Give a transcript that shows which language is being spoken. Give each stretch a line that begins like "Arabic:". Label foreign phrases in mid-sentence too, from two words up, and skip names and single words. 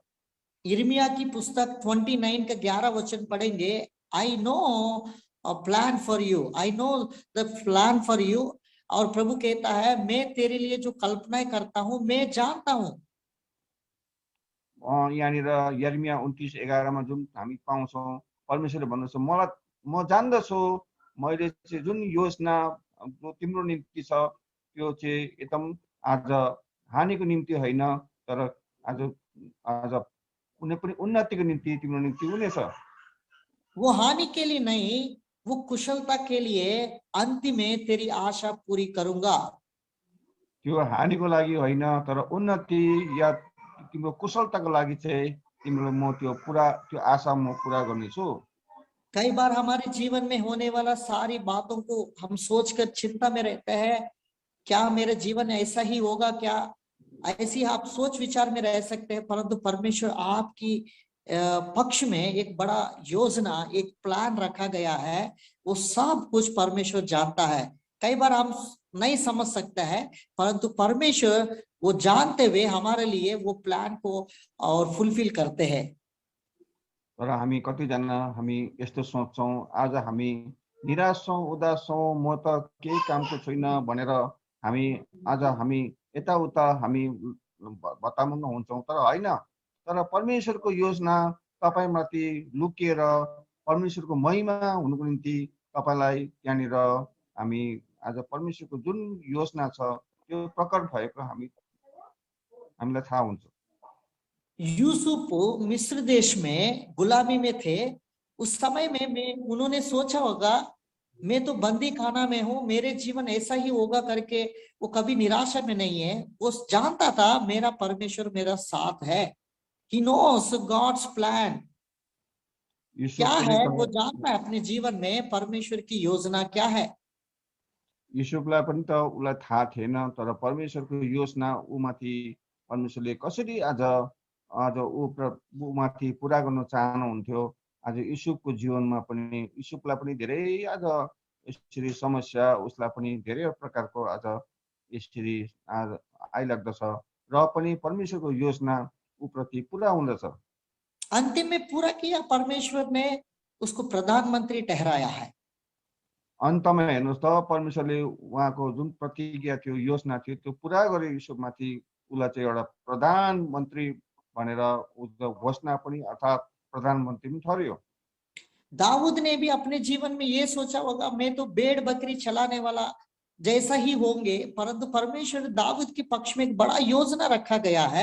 Hindi: यिर्मया की पुस्तक 29 का 11 वचन पढ़ेंगे।
English: I know a plan for you. I know the plan for you.
Hindi: और प्रभु कहता है मैं तेरे लिए जो कल्पनाएं करता हूं मैं जानता हूं।
Nepali: यहाँनिर यिर्मया 29:11 मा जुन हामी पाउँछौं, परमेश्वरले भन्दछ म जान्दछु मैले चाहिँ जुन योजना तिम्रो निम्ति छ त्यो चाहिँ एकदम आज हानिको निम्ति होइन, तर आज कुनै पनि उन्नतिको निम्ति तिम्रो निम्ति हुनेछ।
Hindi: वो हानि के लिए नहीं, वो कुशलता के लिए अंत में तेरी आशा पूरी करूंगा।
Nepali: त्यो हानिको लागि होइन, तर उन्नति या तिम्रो कुशलताको लागि चाहिँ तिम्रो म त्यो आशा म पूरा गर्नेछु।
Hindi: कई बार हमारे जीवन में होने वाला सारी बातों को हम सोचकर चिंता में रहते हैं, क्या मेरा जीवन ऐसा ही होगा, क्या ऐसी आप सोच विचार में रह सकते हैं, परंतु परमेश्वर आपकी पक्ष में एक बड़ा योजना, एक प्लान रखा गया है। वो सब कुछ परमेश्वर जानता है। कई बार हम नहीं समझ सकते हैं, परंतु परमेश्वर वो जानते हुए हमारे लिए वो प्लान को और फुलफिल करते हैं।
Nepali: तर हामी कतिजना हामी यस्तो सोच्छौं, आज हामी निराश छौं, उदास छौं, म त केही कामको छैन भनेर आज हामी यताउता हामी बताउन हुन्छौं, तर होइन। तर परमेश्वरको योजना तपाईमाथि लुकिएर परमेश्वरको महिमा हुनुको निम्ति तपाईलाई यहाँनिर हामी आज परमेश्वरको जुन योजना छ त्यो प्रकट भएको हामीलाई थाहा हुन्छ।
Hindi: यूसुफ मिस्र देश में गुलामी में थे। उस समय में उन्होंने सोचा होगा मैं तो बंदी खाना में हूं, मेरे जीवन ऐसा ही होगा करके वो कभी निराशा में नहीं है। वो जानता था मेरा परमेश्वर मेरा साथ है।
English: He knows God's plan
Hindi: क्या है, वो जानता है अपने जीवन में परमेश्वर की योजना क्या है।
Nepali: युसुफलाई पनि त उलाई थाहा थिएन, तर परमेश्वरको योजना उमाथि परमेश्वरले कसरी आज उमाथि पूरा गर्न चाहनुहुन्थ्यो। आज युसुफको जीवनमा पनि युसुफलाई पनि धेरै आज यसरी समस्या उसलाई पनि धेरै प्रकारको आज यसरी आज आइलाग्दछ, र पनि परमेश्वरको योजना उप्रति पूरा हुँदछ।
Hindi: अंतिम में पूरा किया, परमेश्वर ने उसको प्रधानमंत्री ठहराया है।
Nepali: अन्तमा हेर्नुस् त परमेश्वरले उहाँको जुन प्रतिज्ञा थियो, योजना थियो त्यो पूरा गरे। युसुफमाथि उसलाई चाहिँ एउटा प्रधानमन्त्री भनेर घोषणा पनि अर्थात प्रधानमन्त्री पनि ठर्यो।
Hindi: दाऊद ने भी अपने जीवन में ये सोचा होगा मैं तो भेड़ बकरी चलाने वाला जैसा ही होंगे, परंतु परमेश्वर दाऊद के पक्ष में एक बड़ा योजना रखा गया है।